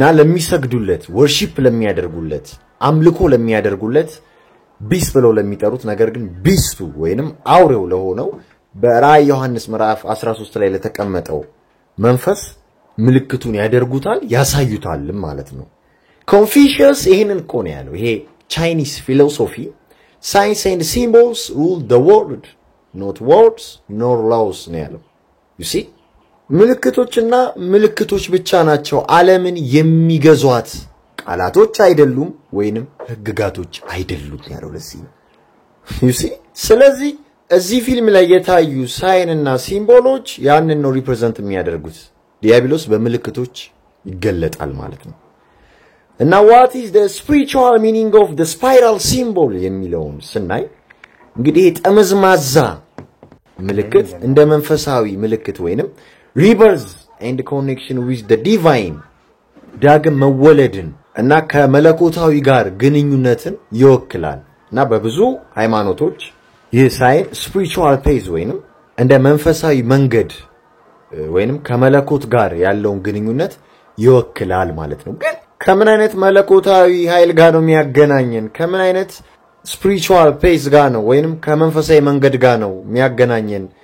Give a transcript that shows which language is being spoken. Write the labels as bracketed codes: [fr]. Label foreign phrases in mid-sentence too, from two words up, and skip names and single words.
[am] ለሚሰግዱለት ወርሺፕ ለሚያደርጉለት አምልኮ ለሚያደርጉለት ቢስ ብለው ለሚጠሩት ነገር ግን ቢስቱ ወይንም አውሬው ለሆነው በራእይ ዮሐንስ ምዕራፍ 13 ላይ ለተቀመጠው መንፈስ ምልክቱን ያደርጉታል ያሳዩታል ማለት ነው ኮንፊሽየስ ይሄንን እኮ ነው ያለው ይሄ [en] Chinese philosophy signs and symbols rule the world not words nor laws [am] ነው ያለው [en] you see [am] ምልክቶችና ምልክቶች ብቻ ናቸው ዓለምን የሚገዟት ቃላቶች አይደሉም ወይንም ህግጋቶች አይደሉም ያለው ለዚህ [en] you see [am] ስለዚህ እዚህ ፊልም ላይ የታዩ ሳይንና ሲምቦሎች ያንን ነው ሪፕሬዘንት የሚያደርጉት ዲያብሎስ በምልክቶች ይገለጣል ማለት ነው እና [en] what is the spiritual meaning of the spiral symbol [am] የሚለውን ስናይ እንግዲህ ጠመዝማዛ ምልክት እንደ መንፈሳዊ ምልክት ወይንም [en] rebirth and connection with the divine [am] ዳግም መወለድን እና ከመለኮታዊ ጋር ግንኙነትን ይወክላል እና በብዙ ሃይማኖቶች ይህ [en] sign spiritual path [am] ወይንም እንደ መንፈሳዊ መንገድ ወይንም ከመለኮት ጋር ያለውን ግንኙነት ይወክላል ማለት ነው ግን ከምን አይነት መለኮታዊ ኃይል ጋር ነው የሚያገናኘን ከምን አይነት [en] spiritual path [am] ጋር ነው ወይንም ከመንፈሳዊ መንገድ ጋር ነው የሚያገናኘን